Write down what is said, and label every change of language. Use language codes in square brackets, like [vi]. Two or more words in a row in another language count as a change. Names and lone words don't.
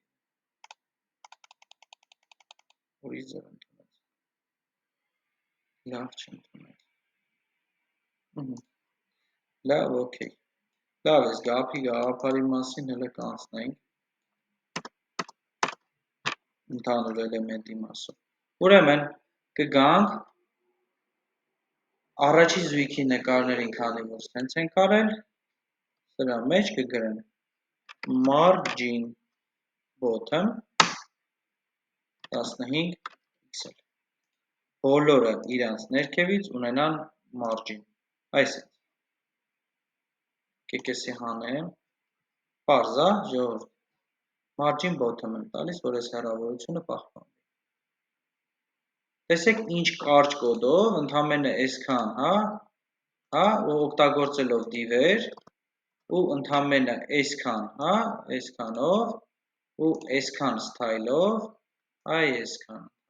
[hy] ուրիշ ձև ընդունեց, լավ չընդունեց, լավ, ոքեյ, լավ ես գապի գաղափարի մասին հլը կանցնենք, ընդհանուր էլեմենտի մասով, ուրեմն կգանք Առաջի զույգի նկարներին քանի որ սենց ենք արել, սրա մեջ կգրեմ [en] margin bottom 15 pixel։ [hy] Բոլորը իրանց ներքևից ունենան margin։ Այսինքն, կեկեսի հանեմ, պարզ է, ժողովուրդ, [en] margin bottom [hy] եմ տալիս, որ այս հեռավորությունը պահպանվի։ Տեսեք ինչ կարճ կոդով, ընդամենը այսքան, հա, ու օգտագործելով div-եր, ու ընդամենը այսքան, հա, այսքանով, ու այսքան style-ով, այսքան,